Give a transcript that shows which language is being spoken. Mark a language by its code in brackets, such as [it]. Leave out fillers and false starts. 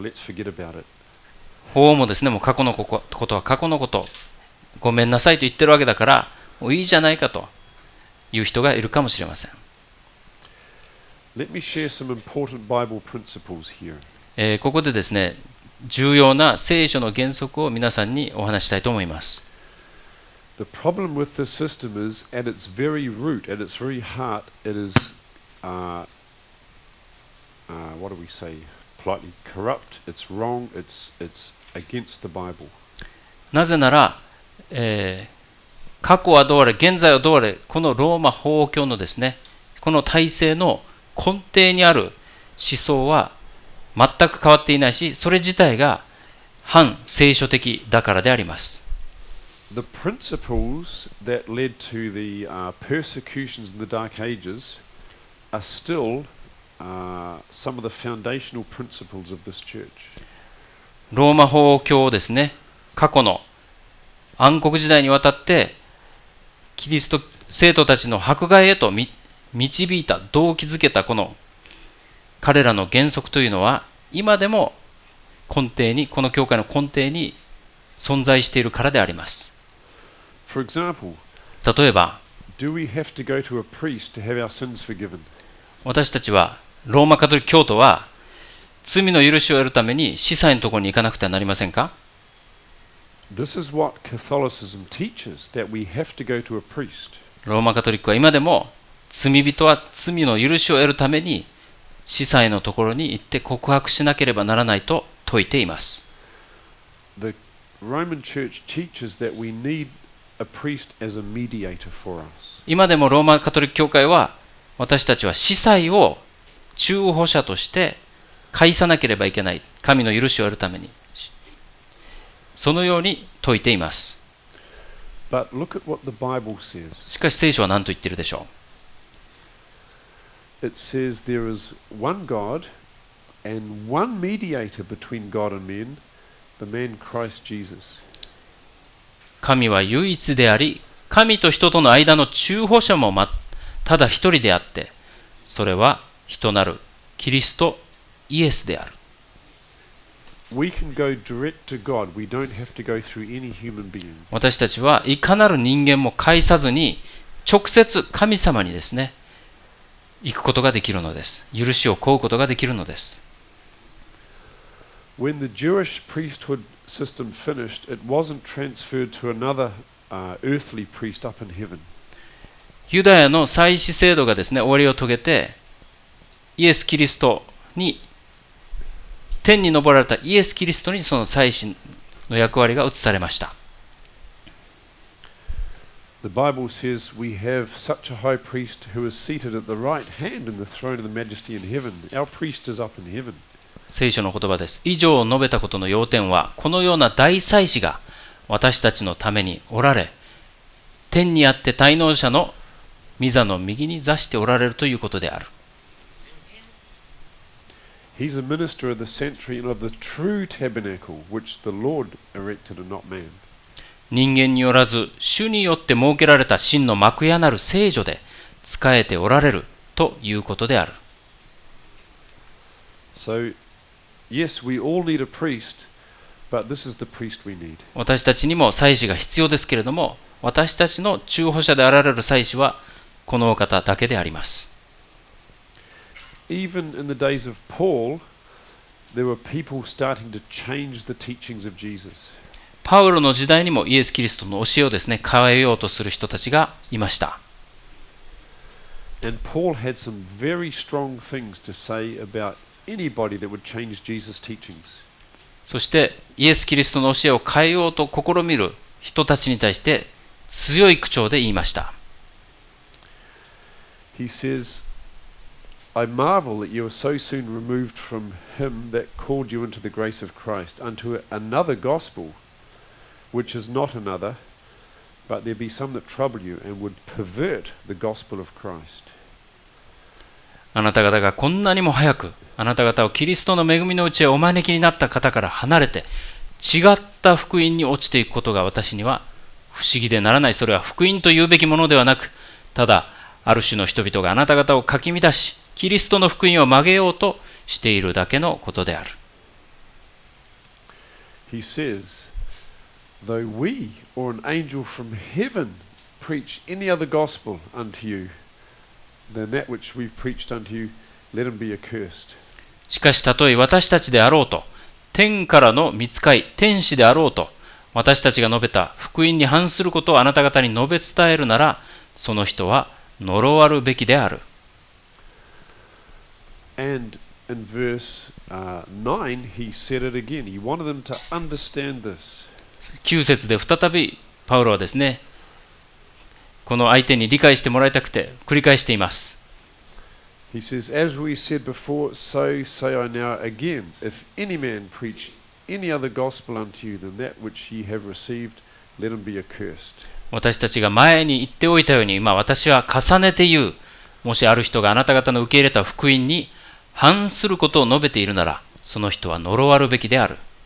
[en] Let's forget about it. [ja] 法王もですね、もう過去のことは過去のこと、ごめんなさいと言ってるわけだから、もういいじゃないかという人がいるかもしれません。 [en] Let me share some important Bible principles here. [ja] ここでですね、重要な聖書の原則を皆さんにお話したいと思います。 [en] The problem with this system is, at its very root, at its very heart, it is what do we say? Politely corrupt. It's wrong. It's against the Bible. [ja] なぜなら、過去はどうあれ、現在はどうあれ、このローマ法王教のですね、この体制の根底にある思想は全く変わっていないし、それ自体が反聖書的だからであります。 [en] The principles that led to the persecutions in the Dark Ages are still some of the foundational principles of this church. [ja] ローマ法王教をですね、過去の暗黒時代にわたってキリスト生徒たちの迫害へと導いた、動機づけたこの彼らの原則というのは今でも根底に、この教会の根底に存在しているからであります。 [en] For example, [ja] 例えば、 [en] do we have to go to a priest to have our sins forgiven? [ja] 私たちはローマカトリック教徒は罪の許しを得るために司祭のところに行かなくてはなりませんか？ [en] This is what Catholicism teaches, that we have to go to a priest. [ja] ローマカトリックは今でも罪人は罪の許しを得るために司祭のところに行って告白しなければならないと説いています。 [en] The Roman Church teaches that we need a priest as a mediator for us. [ja] 今でもローマカトリック教会は私たちは司祭を中保者として介さなければいけない、神の許しを得るために、そのように説いています。 [en] But look at what the Bible says. [ja] しかし聖書は何と言っているでしょう？ [en] It says there is one God and one mediator between God and men, the man Christ Jesus. [ja] 神は唯一であり、神と人との間の中保者もただ一人であって、それは人なるキリストイエスである。私たちはいかなる人間も介さずに直接神様にですね、行くことができるのです。許しを請うことができるのです。 [en] When the Jewish priesthood system finished, it wasn't transferred to another earthly priest up in heaven. [ja] ユダヤの祭司制度がですね、終わりを遂げて、イエス・キリストに、天に昇られたイエス・キリストにその祭司の役割が移されました。 [en] The Bible says we have such a high priest who is seated at the right hand in the throne of the majesty in heaven. Our priest is up in heaven. [ja] 聖書の言葉です。以上述べたことの要点は、このような大祭司が私たちのためにおられ、天にあって滞納者の御座の右に座しておられるということである。 [en] He's a minister of the sanctuary and of the true tabernacle, which the Lord erected and not man. [ja] 人間によらず、主によって設けられた真の幕屋なる聖所で仕えておられるということである。 [en] So, yes, we all need a priest, but this is the priest we need. [ja] 私たちにも祭司が必要ですけれども、私たちの中保者であられる祭司はこのお方だけであります。 [en] Even in the days of Paul, there were people starting to change the teachings of Jesus. [ja] パウロの時代にもイエス・キリストの教えをですね、変えようとする人たちがいました。 [en] And Paul had some very strong things to say about anybody that would change Jesus' teachings. [ja] そしてイエス・キリストの教えを変えようと試みる人たちに対して強い口調で言いました。 [en] He says, I marvel that you are so soon removed from him that called you into the grace of Christ unto another gospel, which is not another, but there be some that trouble you and would pervert the gospel of Christ. [ja] あなた方がこんなにも早くあなた方をキリストの恵みのうちへお招きになった方から離れて違った福音に落ちていくことが私には不思議でならない。それは福音と言うべきものではなく、ただある種の人々があなた方をかき乱しキリストの福音を曲げようとしているだけのことである。 [en] He says, though we or an angel from heaven preach any other gospel unto you than that which we've preached unto you, let him be accursed. [ja] しかしたとえ私たちであろうと、天からの御使い、天使であろうと、私たちが述べた福音に反することをあなた方に述べ伝えるなら、その人は呪わるべきである。 [en] And in verse 9, he said it again. He wanted them to understand this. [ja] 9節で再びパウロはですね、この相手に理解してもらいたくて繰り返しています。 [en] He says, As we said before, so say I now again. If any man preach any other gospel unto you than that which ye have received, let him be accursed. [ja] 私たちが前に言っておいたように、私は重ねて言う。もしある人があなた方の受け入れた福音に反することを述べているなら、その人は呪わるべきである。